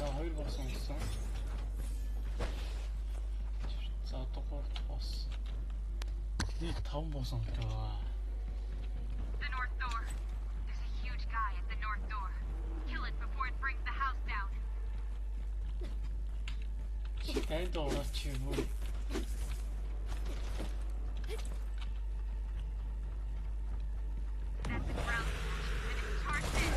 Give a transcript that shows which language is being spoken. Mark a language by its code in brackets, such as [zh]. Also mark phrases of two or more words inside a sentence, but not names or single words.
[mn] 2 боссон гэсэн. За одоо 3 дахь босс. Нийт 5 боссон байгаа. [en] The north door. There's a huge guy at the north door. Kill it before it brings the house down. [mn] Энд орооч юм уу? [en] That's the ground station, and it's charged in.